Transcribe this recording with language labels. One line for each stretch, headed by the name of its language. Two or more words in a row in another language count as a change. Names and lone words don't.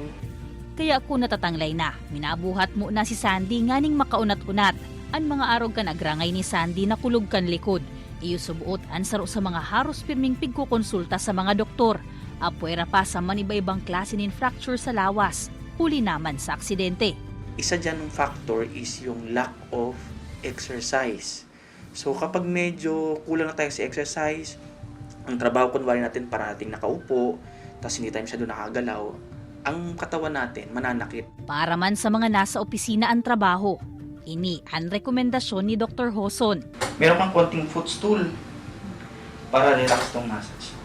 Bikol: Kaya kung natatanglay na, minabuhat mo na si Sandy nganing makaunat-unat. Ang mga arog kan agrangay ni Sandy na kulog kan likod. Iyo subuot ang saro sa mga haros pirming pigkukonsulta sa mga doktor. Apuera pa sa maniba-ibang klase nin fracture sa lawas. Huli naman sa aksidente.
Filipino: Isa dyan ng factor is yung
English: lack of exercise.
Filipino: So kapag medyo kulang na tayo sa exercise, ang trabaho kunwari natin para nating nakaupo, tapos hindi tayo masyado nakagalaw, ang katawan natin mananakit.
Bikol: Para man sa mga nasa opisina ang trabaho, ini ang rekomendasyon ni Dr. Hoson.
Filipino: Meron kang konting footstool para relax tong massage.